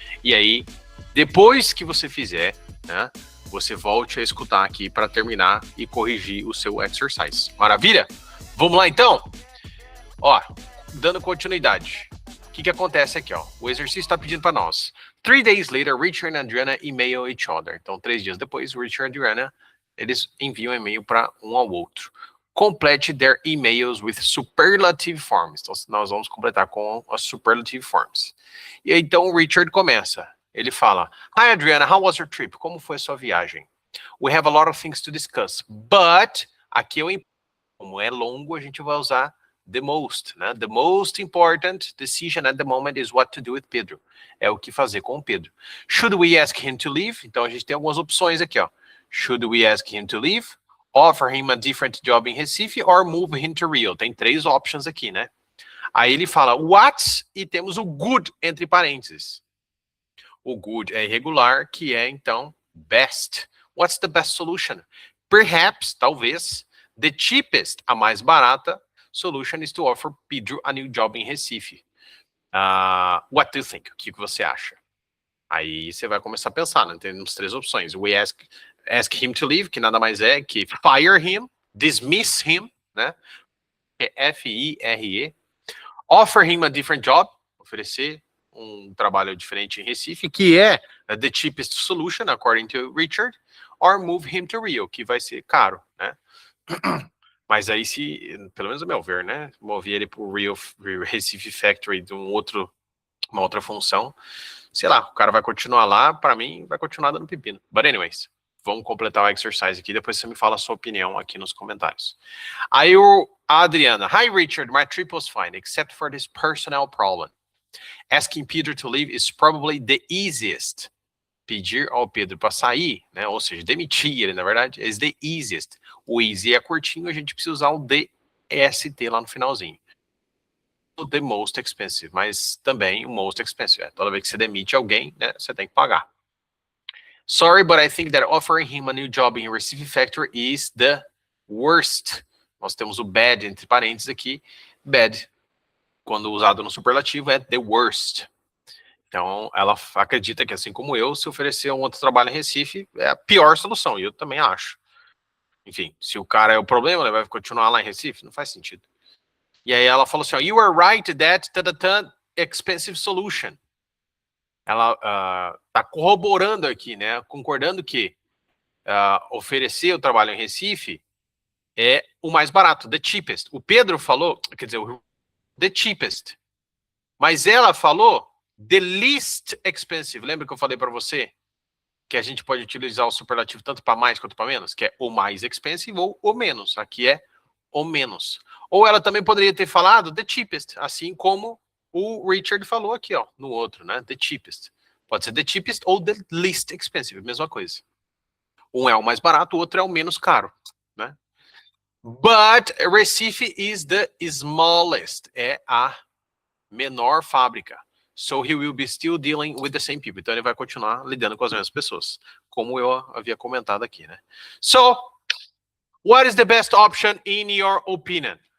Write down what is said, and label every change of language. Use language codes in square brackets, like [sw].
[pt] E aí, depois que você fizer, né, você volte a escutar aqui para terminar e corrigir o seu exercise. Maravilha? Vamos lá então? Ó, dando continuidade. O que acontece aqui, ó? O exercício está pedindo para nós. [en] 3 days later, Richard and Adriana email each other. [pt] Então, 3 dias depois, Richard e Adriana, eles enviam e-mail para um ao outro. [en] Complete their emails with superlative forms. [pt] Então, nós vamos completar com as [en] superlative forms. [pt] E aí, então, o Richard começa. Ele fala, [en] Hi, Adriana, how was your trip? [pt] Como foi a sua viagem? [en] We have a lot of things to discuss, but, [pt] aqui como é longo, a gente vai usar [en] the most, [pt] né? [en] The most important decision at the moment is what to do with Pedro. [pt] É o que fazer com o Pedro. [en] Should we ask him to leave? [pt] Então, a gente tem algumas opções aqui, ó. [en] Should we ask him to leave? Offer him a different job in Recife or move him to Rio? [pt] Tem 3 options aqui, né? Aí ele fala what e temos o good entre parênteses. O good é irregular, que é, então, best. [en] What's the best solution? Perhaps, [pt] talvez, [en] the cheapest, [pt] a mais barata, [en] solution is to offer Pedro a new job in Recife. What do you think? [pt] O que você acha? Aí você vai começar a pensar, né? Temos 3 opções. [en] We ask him to leave, [pt] que nada mais é que [en] fire him, dismiss him, [pt] né? [en] F-I-R-E. Offer him a different job, [pt] oferecer um trabalho diferente em Recife, que é [en] the cheapest solution, according to Richard, or move him to Rio, [pt] que vai ser caro, né? Mas aí, se, pelo menos a meu ver, né, mover ele para o Recife Factory de uma outra função, sei lá, o cara vai continuar lá, para mim, vai continuar dando pepino. [en] But anyways, [pt] vamos completar o exercise aqui, depois você me fala a sua opinião aqui nos comentários. Aí a Adriana, [en] Hi Richard, my trip was fine, except for this personnel problem. Asking Peter to leave is probably the easiest. [pt] Pedir ao Pedro para sair, né? Ou seja, demitir ele, na verdade, [en] is the easiest. [pt] O easy é curtinho, a gente precisa usar o the ST lá no finalzinho. [en] The most expensive, [pt] mas também o [en] most expensive. [pt] Toda vez que você demite alguém, né, você tem que pagar. [en] Sorry, but I think that offering him a new job in Recife Factory is the worst. [pt] Nós temos o bad entre parênteses aqui. Bad, quando usado no superlativo, é [en] the worst. [pt] Então, ela acredita que, assim como eu, se oferecer um outro trabalho em Recife, é a pior solução. E eu também acho. Enfim, se o cara é o problema, ele vai continuar lá em Recife? Não faz sentido. E aí ela falou assim, ó, [en] you are right that expensive solution. [pt] Ela tá corroborando aqui, né, concordando que oferecer o trabalho em Recife é o mais barato, [en] the cheapest. [pt] O Pedro falou, quer dizer, [en] the cheapest. [pt] Mas ela falou [en] the least expensive. [pt] Lembra que eu falei para você que a gente pode utilizar o superlativo tanto para mais quanto para menos? Que é o mais expensive ou o menos. Aqui é o menos. Ou ela também poderia ter falado [en] the cheapest, [pt] assim como o Richard falou aqui, ó, no outro, né? The cheapest. Pode ser [en] the cheapest [pt] ou [en] the least expensive, [pt] mesma coisa. Um é o mais barato, o outro é o menos caro, né? [en] But Recife is the smallest. [pt] É a menor fábrica. [en] So he will be still dealing with the same people. [pt] Então ele vai continuar lidando com as mesmas pessoas, como eu havia comentado aqui, né? [en] So, what is the best option in your opinion?